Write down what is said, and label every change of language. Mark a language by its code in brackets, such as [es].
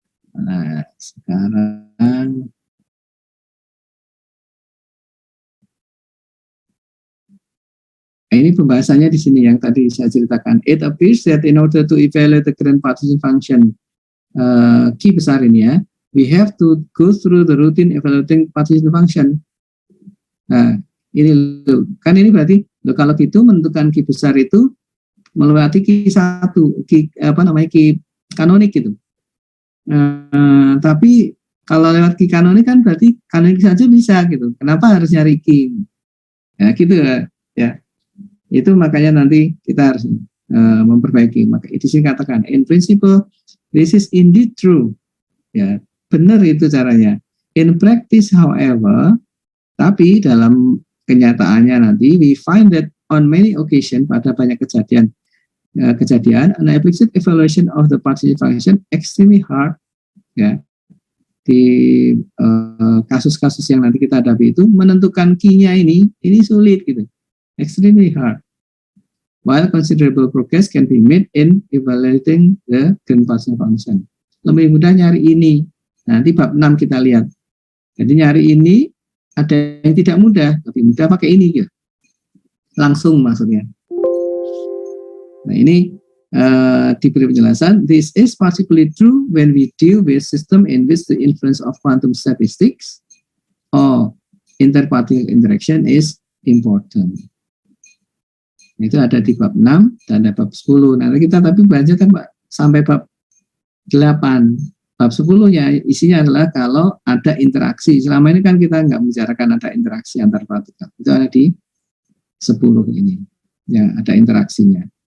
[id] Nah, sekarang ini pembahasannya di sini yang tadi saya ceritakan. [en] It appears that in order to evaluate the current partition function [id] Q besar ini ya, [en] we have to go through the routine evaluating partition function. [id] Nah, ini loh, kan ini berarti loh, kalau gitu menentukan Q besar itu melewati Q1, Q kanonik gitu. Tapi kalau lewat Q kanonik kan berarti kanonik saja bisa gitu. Kenapa harus nyari Q? Ya gitu ya. Itu makanya nanti kita harus memperbaiki. Maka itu sih katakan, [en] in principle this is indeed true. [id] Ya, benar itu caranya. [en] In practice, however, [id] tapi dalam kenyataannya nanti [en] we find that on many occasions, [id] pada banyak kejadian [en] an explicit evaluation of the partition function extremely hard. [id] Ya, di kasus-kasus yang nanti kita hadapi itu menentukan Q-nya ini sulit gitu. [en] Extremely hard. While considerable progress can be made in evaluating the current partition function. [id] Lebih mudah nyari ini. Nanti bab 6 kita lihat. Jadi nyari ini ada yang tidak mudah, lebih mudah pakai ini gitu. Langsung maksudnya. Nah ini diberi penjelasan. [en] This is particularly true when we deal with system in which the influence of quantum statistics or interparticle interaction is important. [id] Itu ada di bab 6 dan ada bab 10. Nanti kita tapi belajar kan Pak sampai bab 8. Bab 10-nya isinya adalah kalau ada interaksi. Selama ini kan kita nggak membicarakan ada interaksi antar partikel. Itu ada di 10 ini. Ya, ada interaksinya.